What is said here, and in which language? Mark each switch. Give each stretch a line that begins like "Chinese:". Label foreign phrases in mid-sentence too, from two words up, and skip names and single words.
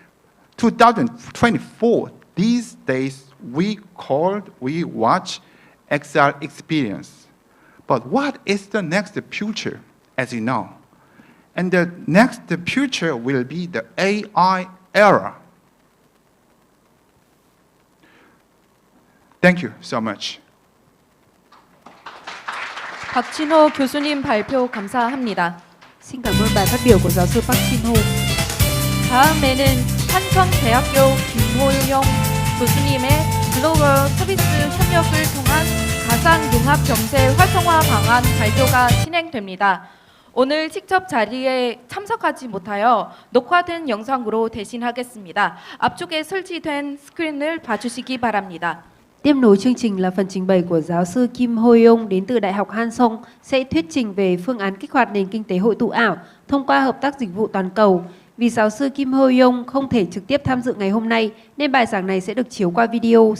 English: 2024, these days, we watch XR experience. But what is the next future, as you know? And the next future will be the AI era. Thank you so much.
Korean: 박진호 교수님 발표 감사합니다.
Vietnamese: Xin cảm ơn bài phát biểu của giáo sư Park Jin-ho.
Korean: 다음에는 한성대학교 김호용 교수님의 글로벌 서비스 협력을 통한 가상융합 경제 활성화 방안 발표가 진행됩니다. 오늘 직접 자리에 참석하지 못하여 녹화된 영상으로 대신하겠습니다. 앞쪽에 설치된 스크린을 봐주시기 바랍니다.
Vietnamese: Tiếp nối chương trình là phần trình bày của giáo sư Kim Ho-young đến từ Đại học Hansong sẽ thuyết trình về phương án kích hoạt nền kinh tế hội tụ ảo thông qua hợp tác dịch vụ toàn cầu. Vì giáo sư Kim Ho-young không thể trực tiếp tham dự ngày hôm nay nên bài giảng này sẽ được chiếu qua video.